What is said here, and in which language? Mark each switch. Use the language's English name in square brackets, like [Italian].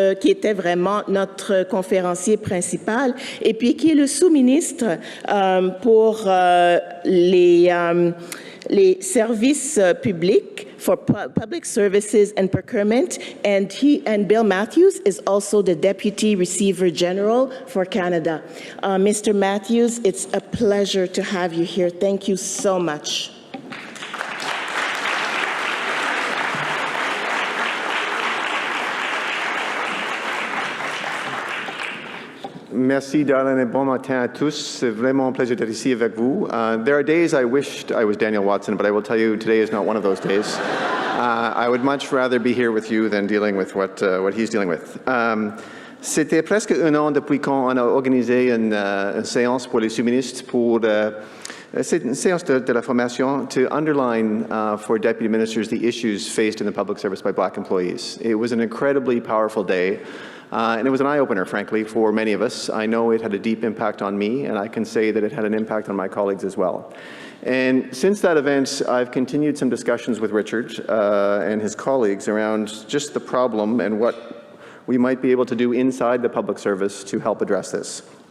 [French] était vraiment notre conférencier principal et puis qui est le sous-ministre pour les services publics, [English] for public services and procurement, and Bill Matthews is also the Deputy Receiver General for Canada. Mr. Matthews, it's a pleasure to have you here. Thank you so much. [French] Merci, Darlene, et bon matin à tous. C'est vraiment un plaisir d'être ici avec vous. [English] There are days I wished I was Daniel Watson, but I will tell you today is not one of those days. I would much rather be here with you than dealing with what he's dealing with. [French] C'était presque un an depuis qu'on a organisé une séance pour les sous-ministres pour c'est une séance de la formation [English] to underline for deputy ministers the issues faced in the public service by Black employees. It was an incredibly powerful day. And it was an eye-opener, frankly, for many of us. I know it had a deep impact on me, and I can say that it had an impact on my colleagues as well. And since that event, I've continued some discussions with Richard and his colleagues around just the problem and what we might be able to do inside the public service to help address this.